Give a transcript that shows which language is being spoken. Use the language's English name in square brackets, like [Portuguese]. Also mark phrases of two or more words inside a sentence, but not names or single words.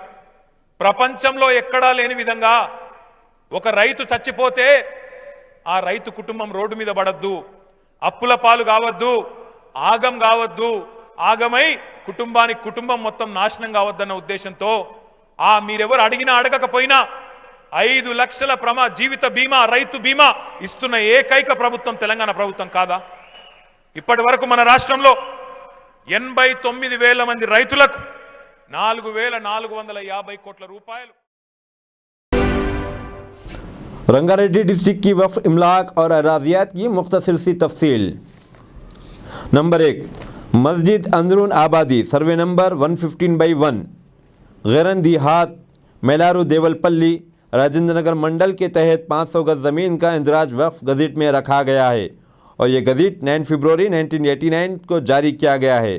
[Telugu] ప్రపంచంలో ఎక్కడా లేని విధంగా ఒక రైతు చచ్చిపోతే ఆ రైతు కుటుంబం రోడ్డు మీద పడద్దు, అప్పుల పాలు కావద్దు, ఆగం కావద్దు, ఆగమై కుటుంబానికి కుటుంబం మొత్తం నాశనం కావద్దన్న ఉద్దేశంతో మీరెవరు అడిగినా అడగకపోయినా 5 లక్షల జీవిత బీమా, రైతు బీమా ఇస్తున్న ఏకైక ప్రభుత్వం తెలంగాణ ప్రభుత్వం కాదా? ఇప్పటి వరకు మన రాష్ట్రంలో 89,000 మంది రైతులకు 4,450 కోట్ల రూపాయలు। [Urdu] رنگاریڈی ڈسٹرکٹ کی وقف املاک اور اراضیات کی مختصر سی تفصیل۔ نمبر 1، مسجد اندرون آبادی، سروے نمبر 115/1، غیرن دیہات، میلارو دیول پلی، راجندر نگر منڈل کے تحت 500 گز زمین کا اندراج وقف گزٹ میں رکھا گیا ہے، اور یہ گزٹ 9 فروری 1989 کو جاری کیا گیا ہے۔